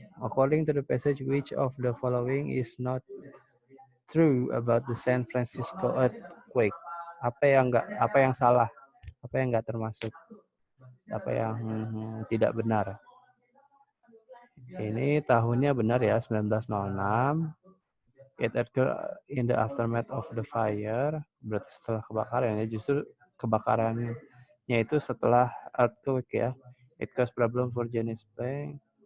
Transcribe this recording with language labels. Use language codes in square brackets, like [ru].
[en] According to the passage, which of the following is not true about the San Francisco earthquake? [id] Apa yang salah? Apa yang enggak termasuk? Apa yang tidak benar? Ini tahunnya benar ya, 1906. [en] It occurred in the aftermath of the fire, [id] berarti setelah kebakaran ya. Justru kebakarannya itu setelah earthquake ya. [en] It caused problem for Giannis Bank.